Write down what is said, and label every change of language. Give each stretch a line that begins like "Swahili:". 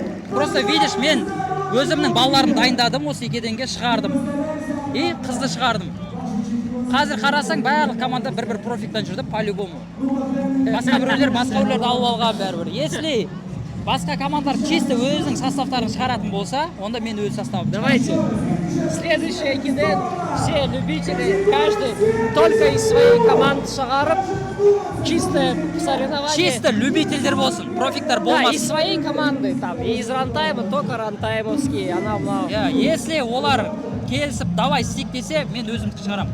Russian: Просто видишь,
Kazakh: мен өзімнің балаларымды дайындадым, осы екеденге шығардым. И қызды шығардым. Қазір қарасаң, барлық команда бір-бір профиктан жүрді, по-любому. Басқа біреулерді алып алған бәрібір. Если басқа командалар чисто өзінің составтарын шығаратын болса, онда мен өз составым.
Russian: Давайте. Следующий экиден, все любители, каждый только из своей команды шығарып, чисто соревнование.
Kazakh: Чисто любительдер болсын, профиктар болмасын.
Russian: Да, из своей команды, там, и из Рантайма, только рантаймовские, анау-мынау.
Kazakh: Если олар келісіп, давай істейік десе, мен өзімді шығарам.